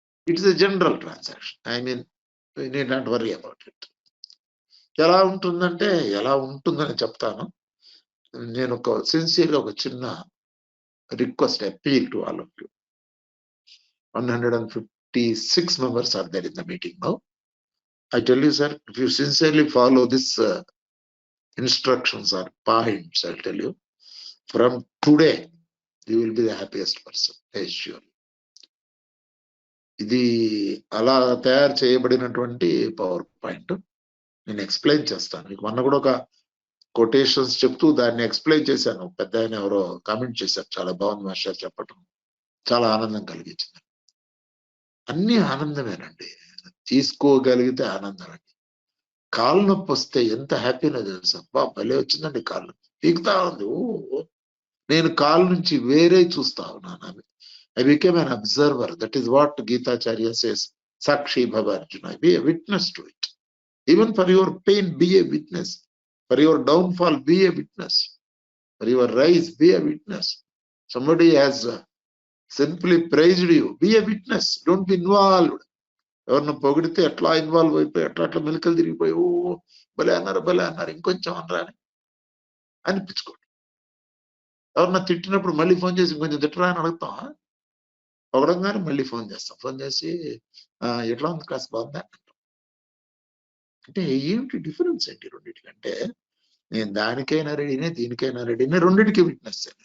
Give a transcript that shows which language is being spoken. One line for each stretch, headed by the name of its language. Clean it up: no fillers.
English: It's a general transaction. I mean you need not worry about it.
Telugu: ఎలా ఉంటుందని చెప్తాను. నేను సిన్సియర్గా ఒక చిన్న request,
English: Appeal to all of you. 156 members are there in the meeting now. I tell you, sir, if you sincerely follow this instructions or points, I'll tell you, from today you will be the happiest person, I assure you.
Telugu: ఇది అలా తయారు చేయబడినటువంటి power point నేను explain చేస్తాను మీకు. మొన్న కూడా ఒక కొటేషన్స్ చెప్తూ దాన్ని ఎక్స్ప్లెయిన్ చేశాను. పెద్ద ఆయన ఎవరో కామెంట్ చేశారు, చాలా బాగుంది మాస్టర్ చెప్పటం, చాలా ఆనందం కలిగించింది. అన్ని ఆనందమేనండి, తీసుకోగలిగితే ఆనందం అండి. కాలు నొప్పి వస్తే ఎంత హ్యాపీనో తెలుసా, భలే వచ్చిందండి కాళ్ళు, పీకుతా ఉంది. నేను కాలు నుంచి వేరే చూస్తా ఉన్నాను.
English: I became an observer. That is what Gitacharya says,
Sanskrit: Sakshi Bhava Arjuna.
English: Be a witness to it. Even for your pain, be a witness. For your downfall, be a witness. For your rise, be a witness. Somebody has simply praised you, be a witness. Don't be involved.
Telugu: ఎవరిని పొగిడితే ఎట్లా involve అయిపోయి అట్లా మెలికలు తిరిగిపోయి, భలే అన్నారు ఇంకొంచెం అనరాని అనిపించుకోండి. ఎవరన్నా తిట్టినప్పుడు మళ్ళీ ఫోన్ చేసి కొంచెం తిట్టరా అని అడుగుతాం. పొగడంగానే మళ్ళీ ఫోన్ చేస్తాం. ఫోన్ చేసి ఎట్లా ఉంది క్లాస్ బాగుందా అంటే ఏమిటి డిఫరెన్స్ ఏంటి రెండింటికంటే నేను దానికైనా రెడీనే దీనికైనా రెడీనే రెండింటికి విట్నెస్.